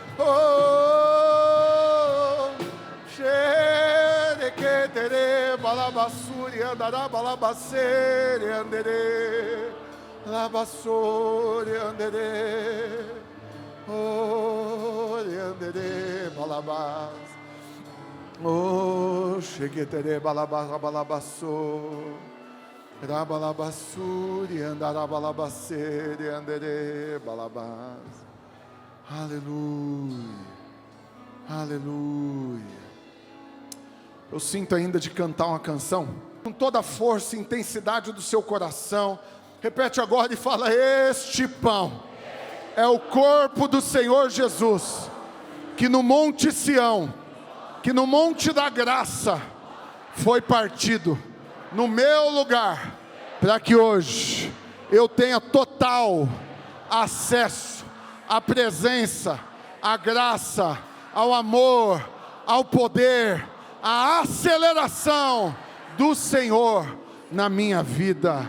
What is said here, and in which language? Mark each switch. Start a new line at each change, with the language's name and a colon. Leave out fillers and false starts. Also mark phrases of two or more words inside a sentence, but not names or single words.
Portuguese: oh, shere que tere balabassuri andara balabasere andere, labassuri andere, oh, andere balabas, oh, sheketere balabas balabasso, rabalabassuri andara balabasere andere balabas. Aleluia, aleluia. Eu sinto ainda de cantar uma canção com toda a força e intensidade do seu coração. Repete agora e fala: este pão é o corpo do Senhor Jesus, que no Monte Sião, que no Monte da Graça, foi partido no meu lugar, para que hoje eu tenha total acesso à presença, à graça, ao amor, ao poder, à aceleração do Senhor na minha vida.